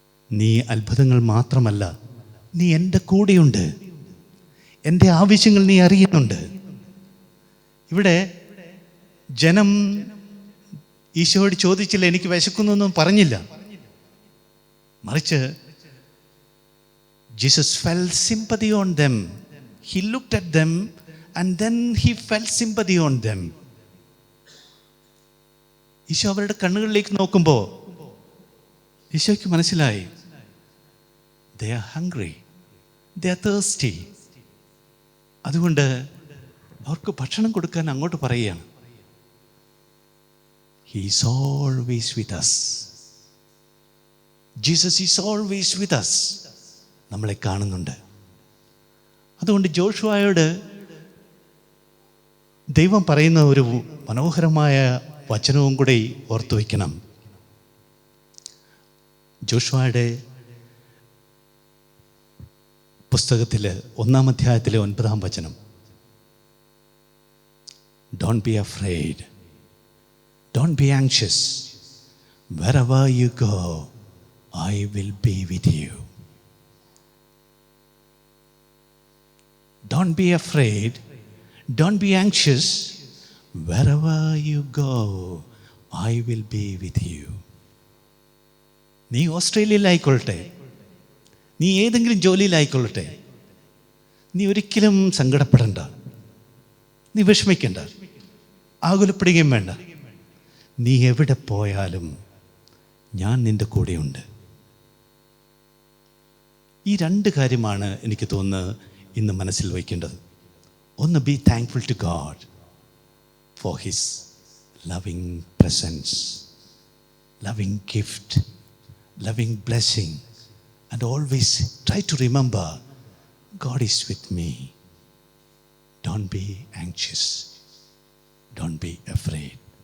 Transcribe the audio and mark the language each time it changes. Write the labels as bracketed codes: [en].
[ml] നീ അത്ഭുതങ്ങൾ മാത്രമല്ല, നീ എൻ്റെ കൂടെയുണ്ട്. എൻ്റെ ആവശ്യങ്ങൾ നീ അറിയുന്നുണ്ട്. ഇവിടെ ജനം ഈശോയോട് ചോദിച്ചില്ല, എനിക്ക് വിശക്കുന്നൊന്നും പറഞ്ഞില്ല. മറിച്ച് [en] Jesus felt sympathy on them. He looked at them and then he felt sympathy on them. [ml] Isho അവരുടെ കണ്ണുകളിലേക്ക് നോക്കുമ്പോൾ ഈശോയ്ക്ക് മനസ്സിലായി, [en] they are hungry, they are thirsty. [ml] അതുകൊണ്ട് അവർക്ക് ഭക്ഷണം കൊടുക്കാൻ അങ്ങോട്ട് പറയുകയാണ്. [en] He is always with us. Jesus is always with us. [ml] നമ്മളെ കാണുന്നുണ്ട്. അതുകൊണ്ട് ജോഷുവയോട് ദൈവം പറയുന്ന ഒരു മനോഹരമായ വചനവും കൂടെ ഓർത്തു വയ്ക്കണം. ജോഷുവയുടെ പുസ്തകത്തിൽ 1-ാം അധ്യായത്തിലെ 9-ാം വചനം, [en] Don't be afraid, don't be anxious, wherever you go, I will be with you. Don't be afraid, don't be anxious, wherever you go, I will be with you. [ml] നീ ഓസ്ട്രേലിയയിലായിക്കൊള്ളട്ടെ, നീ ഏതെങ്കിലും ജോലിയിലായിക്കൊള്ളട്ടെ, നീ ഒരിക്കലും സങ്കടപ്പെടണ്ട, നീ വിഷമിക്കണ്ട, ആകുലപ്പെടുകയും വേണ്ട. നീ എവിടെ പോയാലും ഞാൻ നിൻ്റെ കൂടെയുണ്ട്. ഈ 2 കാര്യമാണ് എനിക്ക് തോന്നുന്നത് ഇന്ന് മനസ്സിൽ വയ്ക്കേണ്ടത്. ഒന്ന്, [en] Be thankful to God for his loving presence, loving gift, loving blessing, and always try to remember God is with me. Don't be anxious, don't be afraid.